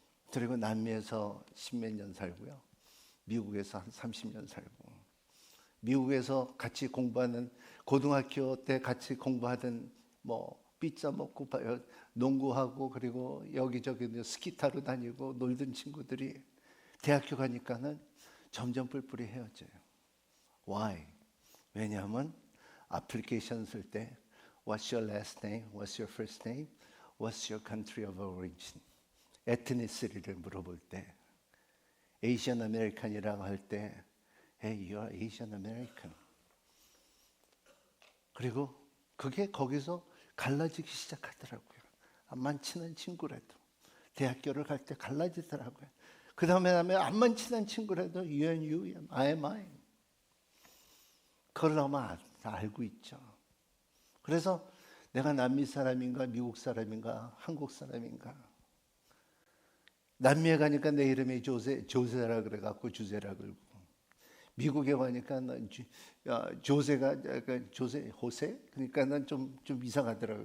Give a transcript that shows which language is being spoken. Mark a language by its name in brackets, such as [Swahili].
[Korean] 그리고 남미에서 10몇 년 살고요, 미국에서 한 30년 살고, 미국에서 같이 공부하는, 고등학교 때 같이 공부하던 피자 먹고 농구하고, 그리고 여기저기 스키 타러 다니고 놀던 친구들이 대학교 가니까는 점점 뿔뿔이 헤어져요. [English] Why? [Korean] 왜냐하면 애플리케이션 쓸 때 [English] What's your last name? What's your first name? What's your country of origin? [Korean] 에트니시티를 물어볼 때, 에이시안 아메리칸이라고 할 때, [English] Hey, you are Asian American. [Korean] 그리고 그게 거기서 갈라지기 시작하더라고요. 안만 친한 친구라도 대학교를 갈 때 갈라지더라고요. 그 다음에 안만 친한 친구라도 [English] you and you, I am I. [Korean] 그걸 너무 알고 있죠. 그래서 내가 남미 사람인가 미국 사람인가 한국 사람인가, 남미에 가니까 내 이름이 조세라 그래갖고 주세라 그러고, 미국에 가니까 조세가 호세 그러니까 난 좀 이상하더라고요.